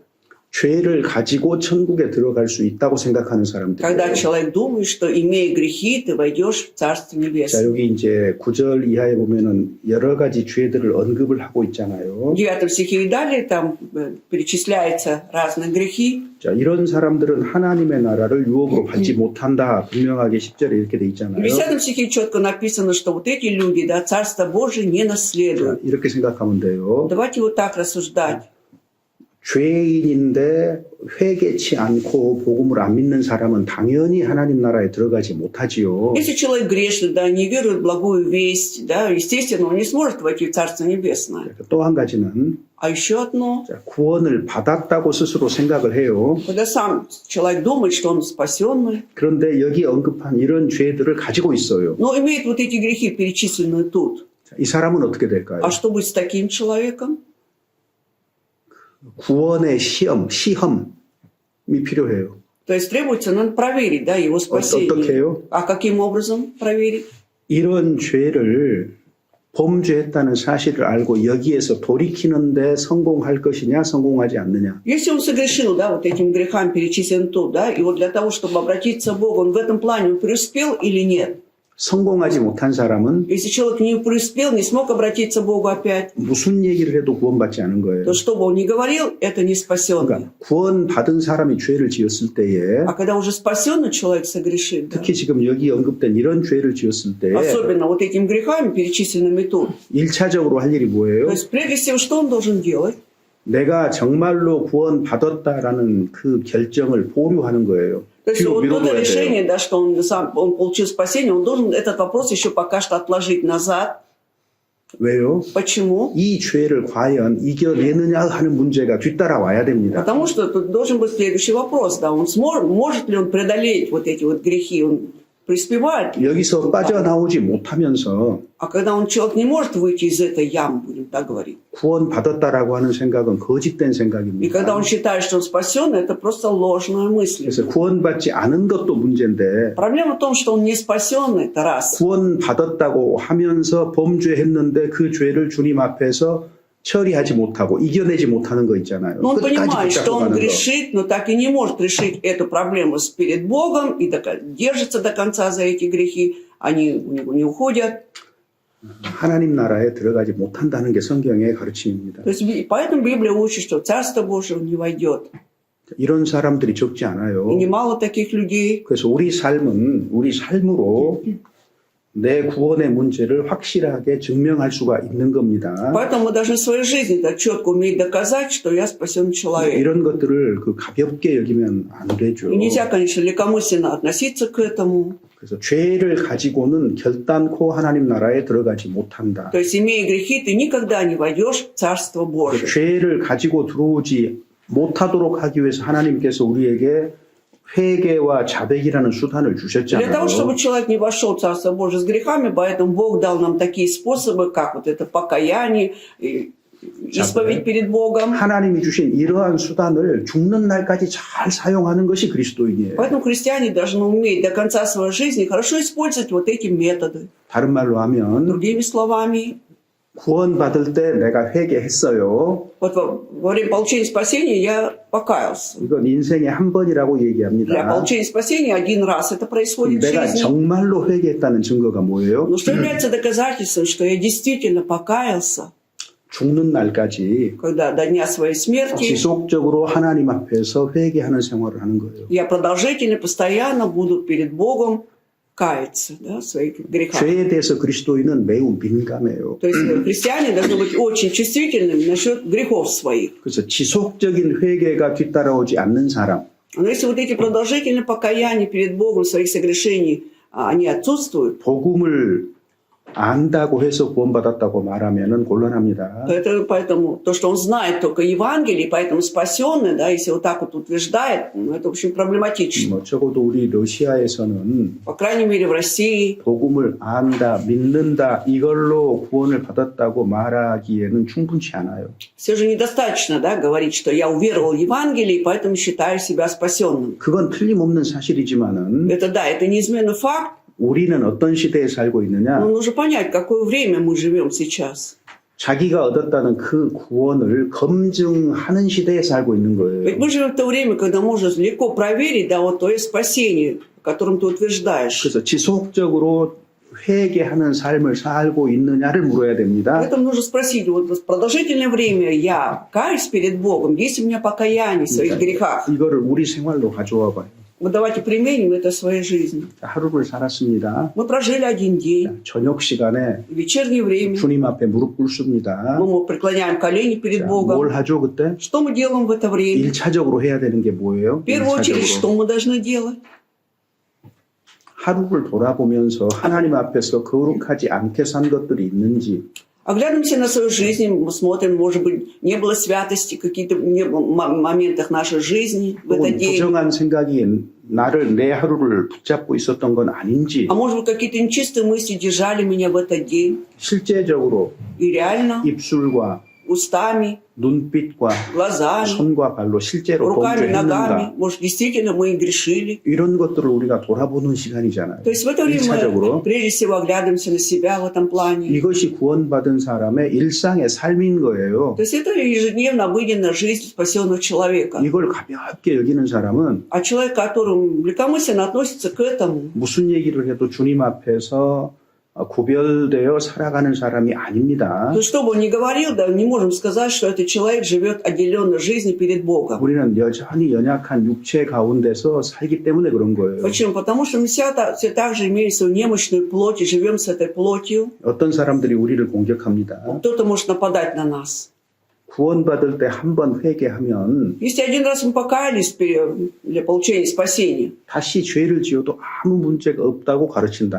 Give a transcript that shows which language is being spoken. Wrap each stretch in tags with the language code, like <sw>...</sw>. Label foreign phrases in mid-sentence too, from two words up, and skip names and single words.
<ko>죄를 가지고 천국에 들어갈 수 있다고 생각하는 사람들.</ko> <ru>Когда человек думает, что имея грехи, ты войдешь в Царство</ru> <ko>자,</ko> <ru>Небесное.</ru> <ko>여기 이제 9절 이하에 보면은 여러 가지 죄들을 언급을 하고 있잖아요.</ko> <ru>В 9 стихе и далее там перечисляются разные грехи.</ru> <ko>자, 이런 사람들은 하나님의 나라를 유업으로 받지 못한다. 분명하게 10절에 이렇게 돼</ko> <ru>В</ru> <ko>있잖아요.</ko> <ru>10 стихе четко написано, что вот эти люди, да, Царство Божие не</ru> <ko>자,</ko> <ru>наследуют.</ru> <ko>이렇게 생각하면 돼요.</ko> <ru>Давайте вот так рассуждать.</ru> <ko>죄인인데 회개치 않고 복음을 안 믿는 사람은 당연히 하나님 나라에 들어가지 못하지요.</ko> <ru>Если человек грешный, да, не верует в благую весть, да, естественно, он не сможет войти в Царство Небесное.</ru> <ko>또 한 가지는</ko> <ru>А еще одно,</ru> <ko>자, 구원을 받았다고 스스로 생각을 해요.</ko> <ru>когда сам человек думает, что он спасенный,</ru> <ko>그런데 여기 언급한 이런 죄들을 가지고 있어요.</ko> <ru>но имеет вот эти грехи, перечисленные тут.</ru> <ko>이 사람은 어떻게 될까요?</ko> <ru>А что будет с таким человеком?</ru> <ko>구원의 시험이 필요해요.</ko> <ru>То есть требуется, надо проверить, да, его</ru> <ko>어떻게</ko> <ru>спасение.</ru> <ko>해요?</ko> <ru>А каким образом проверить?</ru> <ko>이런 죄를 범죄했다는 사실을 알고 여기에서 돌이키는데 성공할 것이냐, 성공하지 않느냐.</ko> <ru>Если он согрешил, да, вот этим грехам перечислен тут, да, и вот для того, чтобы обратиться к Богу, он в этом плане он преуспел или нет?</ru> <ko>성공하지 못한 사람은</ko> <ru>Если человек не преуспел, не смог обратиться к Богу опять,</ru> <ko>무슨 얘기를 해도 구원받지 않은 거예요.</ko> <ru>то что бы он ни говорил, это не спасенный.</ru> <ko>그러니까 구원받은 사람이 죄를 지었을 때에</ko> <ru>А когда уже спасенный человек согрешит, да,</ru> <ko>특히 지금 여기 언급된 이런 죄를 지었을 때</ko> <ru>особенно вот этими грехами, перечисленными тут,</ru> <ko>1차적으로 할 일이</ko> <ru>то</ru> <ko>뭐예요?</ko> <ru>есть прежде всего, что он должен делать?</ru> <ko>내가 정말로 구원받았다라는 그 결정을 보류하는 거예요.</ko> <ru>То есть</ru> <ko>뒤로</ko> <ru>вот это</ru> <ko>미뤄둬야</ko> <ru>решение,</ru> <ko>돼요.</ko> <ru>да, что он получил спасение, он должен этот вопрос еще пока что отложить назад.</ru> <ko>왜요?</ko> <ru>Почему?</ru> <ko>이 죄를 과연 이겨내느냐 하는 문제가 뒤따라 와야 됩니다.</ko> <ru>Потому что тут должен быть следующий вопрос, да, он может ли он преодолеть вот эти вот грехи, он преуспевает ли?</ru> <ko>여기서 빠져나오지 못하면서</ko> <ru>А когда человек не может выйти из этой ямы, будем так говорить,</ru> <ko>구원받았다라고 하는 생각은 거짓된</ko> <ru>и</ru> <ko>생각입니다.</ko> <ru>когда он считает, что он спасен, это просто ложная мысль.</ru> <ko>그래서 구원받지 않은 것도 문제인데</ko> <ru>Проблема в том, что он не спасен, это раз.</ru> <ko>구원받았다고 하면서 범죄했는데 그 죄를 주님 앞에서 처리하지 못하고 이겨내지 못하는 거 있잖아요.</ko> <ru>Но он</ru> <ko>끝까지</ko> <ru>понимает, что</ru> <ko>붙잡고</ko> <ru>он</ru> <ko>가는 거.</ko> <ru>грешит, но так и не может решить эту проблему перед Богом и держится до конца за эти грехи, они у него не уходят.</ru> <ko>하나님 на라에 들어가지 못한다는 게 성경의 가르침입니다.</ko> <ru>То есть, поэтому Библия учит, что в Царство Божие он не войдет.</ru> <ko>이런 사람들이 적지 않아요.</ko> <ru>И немало таких людей.</ru> <ko>그래서 우리 삶은 우리 삶으로 내 구원의 문제를 확실하게 증명할 수가 있는 겁니다.</ko> <ru>Поэтому мы должны в своей жизни так четко уметь доказать, что я спасен человек.</ru> <ko>이런 것들을 그 가볍게 여기면 안 되죠.</ko> <ru>И нельзя, конечно, легкомысленно относиться к этому.</ru> <ko>그래서 죄를 가지고는 결단코 하나님 나라에 들어가지 못한다.</ko> <ru>То есть, имея грехи, ты никогда не войдешь в Царство Божие.</ru> <ko>죄를 가지고 들어오지 못하도록 하기 위해서 하나님께서 우리에게 회개와 자백이라는 수단을</ko> <ru>Для того,</ru> <ko>주셨잖아요.</ko> <ru>чтобы человек не вошел в Царство Божие с грехами, поэтому Бог дал нам такие способы, как вот это покаяние, и исповедь перед Богом.</ru> <ko>하나님이 주신 이러한 수단을 죽는 날까지 잘 사용하는 것이 그리스도인이에요.</ko> <ru>Поэтому христиане должны уметь до конца своей жизни хорошо использовать вот эти методы.</ru> <ko>다른 말로 하면</ko> <ru>Другими словами,</ru> <ko>구원받을 때 내가 회개했어요.</ko> <ru>вот во время получения спасения я покаялся.</ru> <ko>이건 인생에 한 번이라고</ko> <ru>Для</ru> <ko>얘기합니다.</ko> <ru>получения спасения один раз это происходит в</ru> <ko>내가</ko> <ru>жизни.</ru> <ko>정말로 회개했다는 증거가 뭐예요?</ko> <ru>Но что является доказательством, что я действительно покаялся,</ru> <ko>죽는 날까지</ko> <ru>когда до дня своей смерти</ru> <ko>지속적으로 하나님 앞에서 회개하는 생활을 하는 거예요.</ko> <ru>я продолжительно, постоянно буду перед Богом каяться, да, в своих грехах.</ru> <ko>죄에 대해서 그리스도인은 매우 민감해요.</ko> <ru>То есть христиане должны быть очень чувствительными насчет грехов своих.</ru> <ko>그래서 지속적인 회개가 뒤따라오지 않는 사람,</ko> <ru>Но если вот эти продолжительные покаяния перед Богом своих согрешений, они отсутствуют,</ru> <ko>복음을 안다고 해서 구원받았다고 말하면은 곤란합니다.</ko> <ru>поэтому то, что он знает только Евангелие, поэтому спасенный, да, если вот так вот утверждает, ну, это, в общем, проблематично.</ru> <ko>뭐 적어도 우리 러시아에서는</ko> <ru>По крайней мере, в России</ru> <ko>복음을 안다, 믿는다, 이걸로 구원을 받았다고 말하기에는 충분치 않아요.</ko> <ru>все же недостаточно, да, говорить, что я уверовал в Евангелие, и поэтому считаю себя спасенным.</ru> <ko>그건 틀림없는 사실이지만은</ko> <ru>Это да, это неизменный факт,</ru> <ko>우리는 어떤 시대에 살고 있느냐?</ko> <ru>но нужно понять, какое время мы живем сейчас.</ru> <ko>자기가 얻었다는 그 구원을 검증하는 시대에 살고 있는</ko> <ru>Ведь</ru> <ko>거예요.</ko> <ru>мы живем в то время, когда можно легко проверить, да, вот твое спасение, о котором ты утверждаешь.</ru> <ko>그래서 지속적으로 회개하는 삶을 살고 있느냐를 물어야 됩니다.</ko> <ru>Поэтому нужно спросить, вот продолжительное время я каюсь перед Богом, есть у меня покаяние в своих грехах?</ru> <ko>이거를 우리 생활로 가져와 봐요.</ko> <ru>Вот давайте применим это в своей жизни.</ru> <ko>하루를 살았습니다.</ko> <ru>Мы прожили один день,</ru> <ko>저녁 시간에</ko> <ru>в вечернее время,</ru> <ko>주님 앞에 무릎 꿇습니다.</ko> <ru>мы преклоняем колени перед</ru> <ko>뭘</ko> <ru>Богом.</ru> <ko>하죠 그때?</ko> <ru>Что мы делаем в это время?</ru> <ko>1차적으로 해야 되는 게 뭐예요?</ko> <ru>В первую очередь,</ru> <ko>1차적으로.</ko> <ru>что мы должны делать?</ru> <ko>하루를 돌아보면서 하나님 앞에서 거룩하지 않게 산 것들이 있는지</ko> <ru>Оглядываемся на свою жизнь, мы смотрим, может быть, не было святости в каких-то моментах нашей жизни в этот</ru> <ko>혹은</ko> <ru>день.</ru> <ko>부정한 생각이 나를 내 하루를 붙잡고 있었던 건 아닌지</ko> <ru>А может быть, какие-то нечистые мысли держали меня в этот день.</ru> <ko>실제적으로</ko> <ru>И реально,</ru> <ko>입술과</ko> <ru>устами,</ru> <ko>눈빛과</ko> <ru>глазами,</ru> <ko>손과 발로 실제로</ko> <ru>руками, ногами.</ru> <ko>범죄했는가</ko> <ru>Может, действительно мы и грешили.</ru> <ko>이런 것들을 우리가 돌아보는 시간이잖아요.</ko> <ru>То есть в это время мы</ru> <ko>일차적으로</ko> <ru>прежде всего оглядываемся на себя в этом плане.</ru> <ko>이것이 구원받은 사람의 일상의 삶인 거예요.</ko> <ru>То есть это ежедневно обыденная жизнь спасенного человека.</ru> <ko>이걸 가볍게 여기는 사람은</ko> <ru>А человек, который легкомысленно относится к этому,</ru> <ko>무슨 얘기를 해도 주님 앞에서 구별되어 살아가는 사람이 아닙니다.</ko> <ru>то что бы он ни говорил, да, не можем сказать, что этот человек живет отделенной жизнью перед Богом.</ru> <ko>우리는 여전히 연약한 육체 가운데서 살기 때문에 그런 거예요.</ko> <ru>Почему? Потому что мы все так же имеем свою немощную плоть и живем с этой плотью.</ru> <ko>어떤 사람들이 우리를 공격합니다.</ko> <ru>Кто-то может нападать на нас.</ru> <ko>구원받을 때 한 번 회개하면</ko> <ru>Если один раз мы покаялись для получения спасения,</ru> <ko>다시 죄를 지어도 아무 문제가 없다고 가르친다.</ko>